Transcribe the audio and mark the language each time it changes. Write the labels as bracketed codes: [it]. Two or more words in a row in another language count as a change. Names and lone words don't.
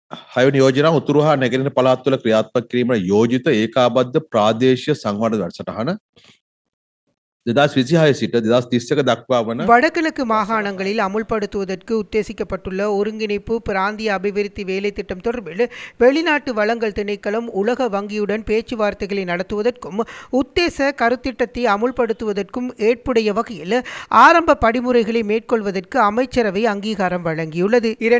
[si] හයවැනි යෝජනාව උතුරු හා නැගෙනහිර පළාත් වල ක්‍රියාත්මක කිරීමට යෝජිත ඒකාබද්ධ ප්‍රාදේශීය සංවර්ධන වැඩසටහන 2026 සිට 2031 දක්වා වන [ta] வடகிழக்கு மாகாணங்களில் அமுல்படுத்துவதற்கு உத்தேசிக்கப்பட்டுள்ள ஒருங்கிணைப்பு பிராந்திய அபிவிருத்தி வேலை திட்டம் தொடர்பில் வெளிநாட்டு வளங்கள் திணைக்களம் உலக வங்கியுடன் பேச்சுவார்த்தைகளை நடத்துவதற்கும் உத்தேச கருத்திட்டத்தை அமுல்படுத்துவதற்கும் ஏற்புடைய வகையில் ஆரம்ப படிமுறைகளை மேற்கொள்வதற்கு அமைச்சரவை அங்கீகாரம் வழங்கியுள்ளது.